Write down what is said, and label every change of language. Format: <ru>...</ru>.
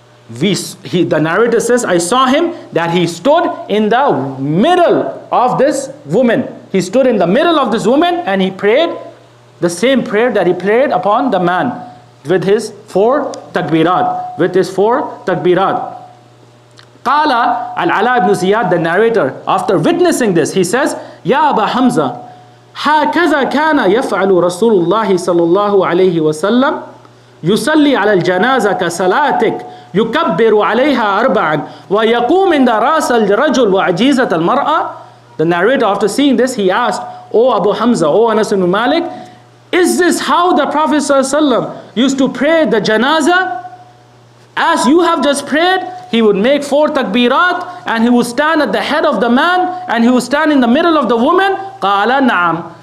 <en>the narrator says, I saw him that he stood in the middle of this woman. He stood in the middle of this woman and he prayed the same prayer that he prayed upon the man with his 4 takbirat. With his 4 takbirat.</en> <ar>Qala al-Ala ibn Ziyad,</ar> <en>the narrator, after witnessing this, he says,</en> <ar>Ya Aba Hamza, هكذا كان يفعل رسول الله صلى الله عليه وسلم يصلي على الجنازة كصلاتك يكبر عليها 4 ويقوم عند رأس الرجل وعجيزة المرأة.</ar> <en>The narrator, after seeing this, he asked, O Abu Hamza, O Anas ibn Malik, is this how the Prophet ﷺ used to pray the janazah? As you have just prayed, he would make 4 takbirat and he would stand at the head of the man and he would stand in the middle of the woman.</en> <ar>Qala na'am.</ar>